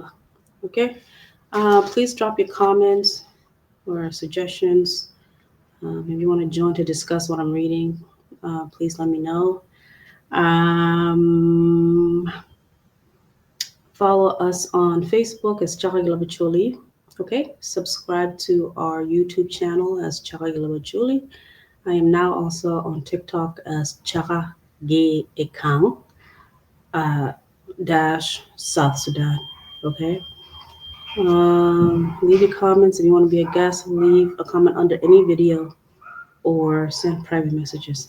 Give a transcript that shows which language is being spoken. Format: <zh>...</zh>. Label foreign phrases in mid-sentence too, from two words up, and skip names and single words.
<en>Okay, please drop your comments or suggestions. If you want to join to discuss what I'm reading, please let me know. Um, Follow us on Facebook as Chaka Leb Acholi. Okay, subscribe to our YouTube channel as Chaka Leb Acholi. I am now also on TikTok as Chaka Ge Ekang dash South Sudan. Okay. Leave your comments if you want to be a guest. Leave a comment under any video or send private messages.</en>